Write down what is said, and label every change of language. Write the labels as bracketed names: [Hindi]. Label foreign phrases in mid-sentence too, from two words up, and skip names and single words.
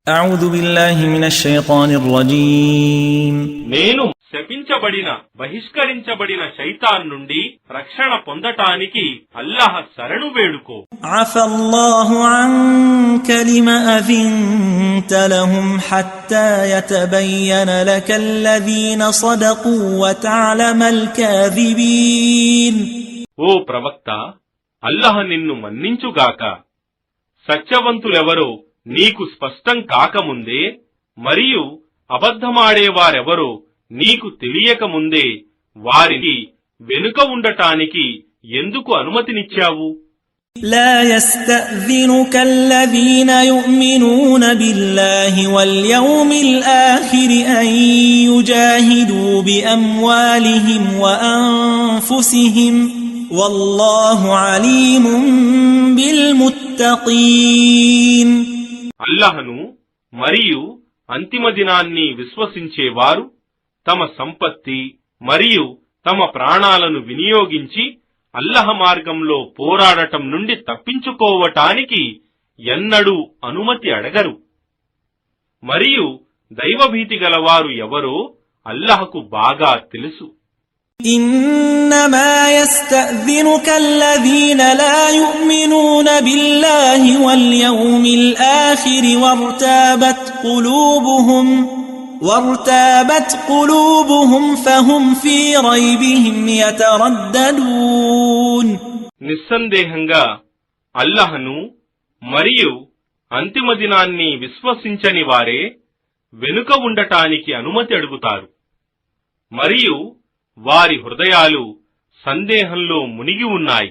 [Arabic] أعوذ بالله من الشيطان الرجيم [Telugu] నేను శపించబడిన బహిష్కరించబడిన శైతాన్ నుండి రక్షణ పొందటానికి అల్లాహ్ శరణు వేడుకో. [Arabic] عفى الله عنك لما أذنت لهم حتى يتبين لك الذين صدقوا وتعلم الكاذبين. [Telugu] ఓ ప్రవక్త, అల్లాహ్ నిన్ను మన్నించుగాక. సత్యవంతులెవరో నీకు స్పష్టం కాకముందే మరియు అబద్ధమాడేవారెవరో నీకు తెలియకముందే వారికి వెనుక ఉండటానికి ఎందుకు అనుమతినిచ్చావు? [Arabic] لا يستأذنك الذين يؤمنون بالله واليوم الآخر أن يجاهدوا بأموالهم وأنفسهم والله عليم بالمتقين. [Telugu] అల్లాహ్ను మరియు అంతిమ దినాన్ని విశ్వసించేవారు తమ సంపత్తి మరియు తమ ప్రాణాలను వినియోగించి అల్లాహ్ మార్గంలో పోరాడటం నుండి తప్పించుకోవటానికి ఎన్నడూ అనుమతి అడగరు. మరియు దైవభీతి గలవారు ఎవరో అల్లాహ్కు బాగా తెలుసు. [Arabic] إنما يستأذنك الذين لا يؤمنون بالله واليوم الآخر وارتابت قلوبهم فهم في ريبهم يترددون. [Telugu] నిస్సందేహంగా అల్లాహ్ను మరియు అంతిమ దినాన్ని విశ్వసించని వారే వెనుక ఉండటానికి అనుమతి అడుగుతారు మరియు వారి హృదయాలు సందేహంలో మునిగి ఉన్నాయి.